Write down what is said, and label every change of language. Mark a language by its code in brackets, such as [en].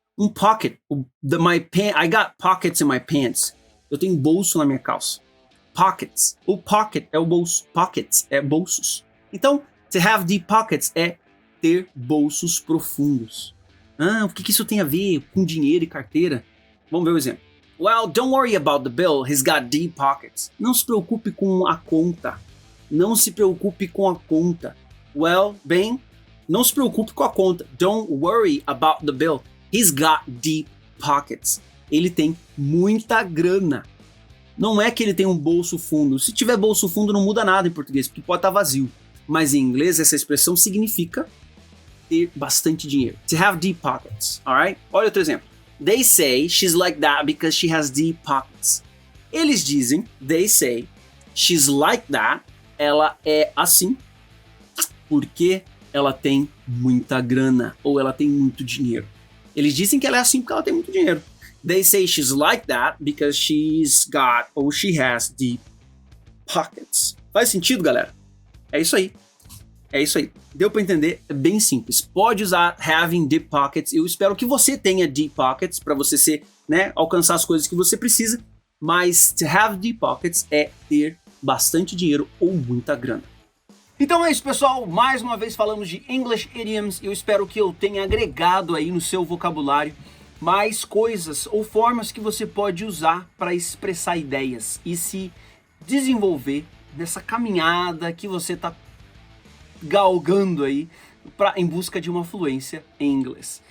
[en] Um pocket, I got pockets in my pants. [pt] Eu tenho bolso na minha calça. Pockets. O pocket é o bolso. Pockets é bolsos. Então, [en] to have deep pockets [pt] é ter bolsos profundos. O que isso tem a ver com dinheiro e carteira? Vamos ver o exemplo. [en] Well, don't worry about the bill. He's got deep pockets. [pt] Não se preocupe com a conta. Não se preocupe com a conta. Well, bem, não se preocupe com a conta. [en] Don't worry about the bill. He's got deep pockets. [pt] Ele tem muita grana. Não é que ele tem um bolso fundo. Se tiver bolso fundo não muda nada em português, porque pode estar vazio. Mas em inglês essa expressão significa ter bastante dinheiro. [en] To have deep pockets, alright? [pt] Olha outro exemplo. [en] They say she's like that because she has deep pockets. [pt] Eles dizem, [en] they say, she's like that, [pt] ela é assim porque ela tem muita grana ou ela tem muito dinheiro. Eles dizem que ela é assim porque ela tem muito dinheiro. [en] They say she's like that because she's got or she has deep pockets. [pt] Faz sentido, galera? É isso aí. É isso aí. Deu pra entender? É bem simples. Pode usar [en] having deep pockets. [pt] Eu espero que você tenha deep pockets para você ser, né, alcançar as coisas que você precisa. Mas [en] to have deep pockets [pt] é ter bastante dinheiro ou muita grana. Então é isso, pessoal. Mais uma vez falamos de English Idioms. Eu espero que eu tenha agregado aí no seu vocabulário mais coisas ou formas que você pode usar para expressar ideias e se desenvolver nessa caminhada que você está galgando aí em busca de uma fluência em inglês.